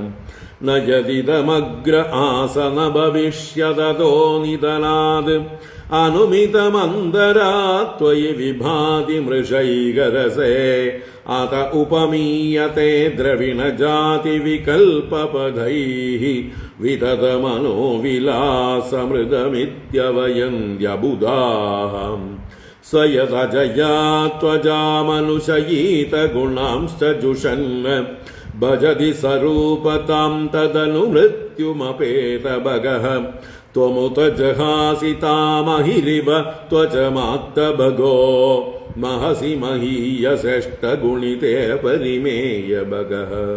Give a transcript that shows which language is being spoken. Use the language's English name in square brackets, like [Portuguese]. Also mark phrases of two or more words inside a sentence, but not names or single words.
[Sanskrit] നയതിദമഗ്ര ആസന ഭവിഷ്യതോ നിധനാത് അനുമിതമന്തരാ ത്വയി വിഭാതി മൃഷൈകരസേ അത ഉപമീയത്തെ ദ്രവിണജാതി വികൽപപഥൈഃ വിതതമനോവിലാസമൃതമിത്യവയന്ത്യബുധാഃ स यदजया त्वजामनुशयीत गुणांश्च जुषन् भजति स्वरूपतां तदनुवृत्त मृत्युमपेतभगः त्वमुत जहासि तामहिरिव त्वचमात्तभगो महसि महीयश्रेष्ठगुणिते परिमेय भगः